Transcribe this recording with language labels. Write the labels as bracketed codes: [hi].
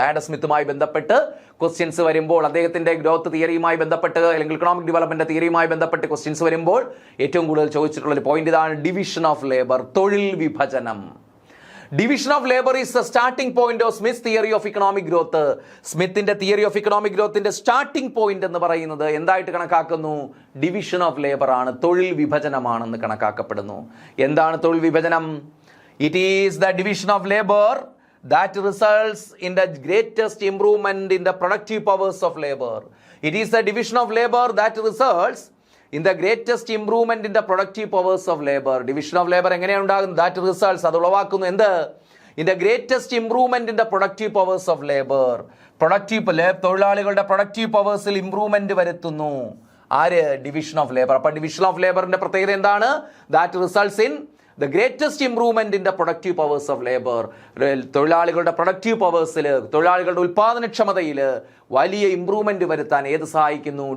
[ml] Adam സ്മിത്തുമായി ബന്ധപ്പെട്ട് questions വരുമ്പോൾ, അദ്ദേഹത്തിന്റെ ഗ്രോത്ത് തിയറിയുമായി ബന്ധപ്പെട്ട്, അല്ലെങ്കിൽ ഇക്കണോമിക് ഡെവലപ്മെന്റ് തിയറിയുമായി ബന്ധപ്പെട്ട് ക്വസ്റ്റ്യൻസ് വരുമ്പോൾ ഏറ്റവും കൂടുതൽ ചോദിച്ചിട്ടുള്ള ഒരു പോയിന്റ് ഇതാണ്, ഡിവിഷൻ ഓഫ് ലേബർ, തൊഴിൽ വിഭജനം. [en] Division of labour is the starting point of Smith theory of economic growth. [ml] സ്മിത്തിന്റെ theory of economic ഗ്രോത്തിന്റെ starting point എന്ന് പറയുന്നത് എന്തായിട്ട് കണക്കാക്കുന്നു? ഡിവിഷൻ ഓഫ് ലേബർ ആണ്, തൊഴിൽ വിഭജനമാണെന്ന് കണക്കാക്കപ്പെടുന്നു. എന്താണ് തൊഴിൽ വിഭജനം? [en] It is the division of labor that results in the greatest improvement in the productive powers of labor. It is the division of labor that results in the greatest improvement in the productive powers of labor. [ml] Division of labor എങ്ങനെയാണ് ഉണ്ടാകുന്നത്? [en] That results, [ml] അത് ഉളവാക്കുന്നു എന്ത്? [en] In the greatest improvement in the productive powers of labor. [ml] തൊഴിലാളികളുടെ productive പവേഴ്സിൽ improvement വരുത്തുന്നു. ആര്? Division of labour. അപ്പോൾ division of ലേബറിന്റെ പ്രത്യേകത എന്താണ്? [en] That results in the greatest improvement in the productive powers of labour. [ml] തൊഴിലാളികളുടെ പ്രൊഡക്റ്റീവ് പവേഴ്സിൽ, തൊഴിലാളികളുടെ ഉൽപാദനക്ഷമതയിൽ വലിയ ഇംപ്രൂവ്മെന്റ് വരുത്താൻ ഏത് സഹായിക്കുന്നു?